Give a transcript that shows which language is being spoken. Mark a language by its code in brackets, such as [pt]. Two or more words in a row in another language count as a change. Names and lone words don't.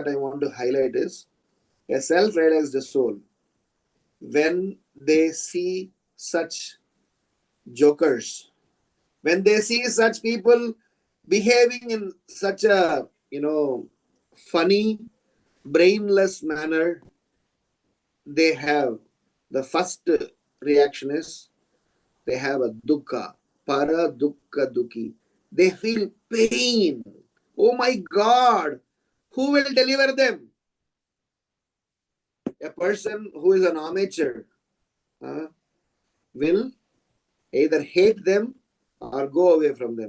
[en] I want to highlight is a self-realized soul, when they see such jokers, when they see such people behaving in such a, funny, brainless manner, they have, the first reaction is they have a dukkha, [sa] para dukkha dukhi. [en] They feel pain. Oh my God, who will deliver them? A person who is an amateur will either hate them or go away from them.